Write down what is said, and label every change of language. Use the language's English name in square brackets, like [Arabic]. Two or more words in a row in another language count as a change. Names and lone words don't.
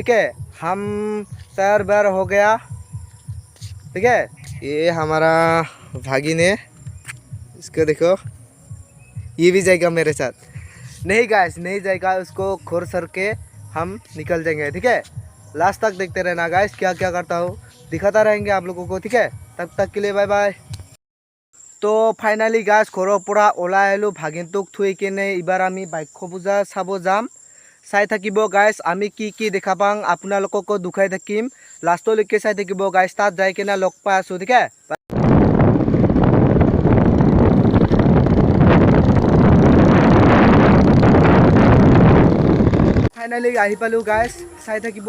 [Hindi] ठीक है, हम तैयार बैर हो गया। ठीक है, ये हमारा भागिन है, इसको देखो, ये भी जाएगा मेरे साथ। नहीं गाइस, नहीं जाएगा, उसको खोर सर के हम निकल जाएंगे। ठीक है, लास्ट तक देखते रहना गाइस, क्या क्या करता हूँ दिखाता रहेंगे आप लोगों को। ठीक है, तब तक के लिए बाय बाय। [Assamese] तो [English] finally guys [Assamese] घৰৰ পৰা ওলাই আহিলোঁ ভাগিনটোক থৈ কিনে। এইবাৰ আমি বাইখো পূজা চাব যাম। চাই থাকিব গাইস, আমি কি দেখা পাওঁ আপোনালোককো দুখাই থাকিম। লাষ্টলৈকে চাই থাকিব গাইস, তাত যাই কিনে লগ পাই আছোঁ। ঠিক আছে, ফাইনালি আহি পালোঁ গাইস, চাই থাকিব।